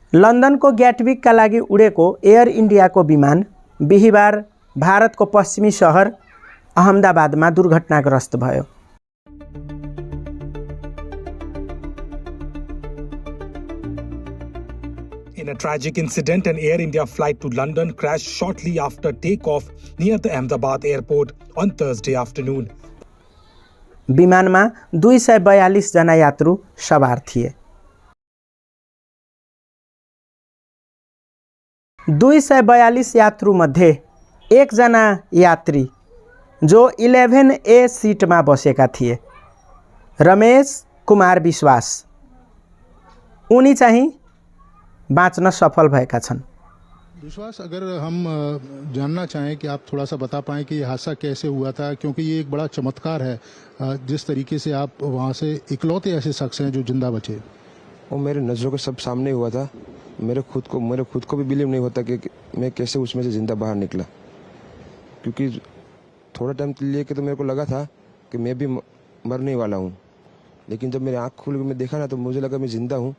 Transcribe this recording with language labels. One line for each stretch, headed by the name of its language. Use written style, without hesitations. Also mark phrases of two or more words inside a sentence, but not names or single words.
Nepali: लन्डनको ग्याटविकका लागि उडेको एयर इन्डियाको विमान बिहीबार भारतको पश्चिमी शहर अहमदाबादमा दुर्घटनाग्रस्त भयो।
English: In a tragic incident, an Air India flight to London crashed shortly after takeoff near the Ahmedabad airport on Thursday afternoon.
Nepali: विमानमा 242 जना यात्रु सवार थिए। 242 यात्रुमध्ये एकजना यात्री जो 11A सिटमा बसेका थिए, रमेश कुमार विश्वास, उनी चाहिँ बाँच्न सफल भएका छन्। विश्वास,
Hindi: अगर हम जानना चाहें कि आप थोड़ा सा बता पाएं कि ये हादसा कैसे हुआ था, क्योंकि ये एक बड़ा चमत्कार है जिस तरीके से आप वहाँ से इकलौते ऐसे शख्स हैं जो जिंदा बचे। वो मेरे नज़रों के सब सामने हुआ था। मेरे खुद को भी बिलीव नहीं होता कि मैं कैसे उसमें से जिंदा बाहर निकला, क्योंकि थोड़ा टाइम के लिए तो मेरे को लगा था कि मैं भी मरने वाला हूँ, लेकिन जब मेरी आँख खुल के मैं देखा ना तो मुझे लगा मैं ज़िंदा हूँ।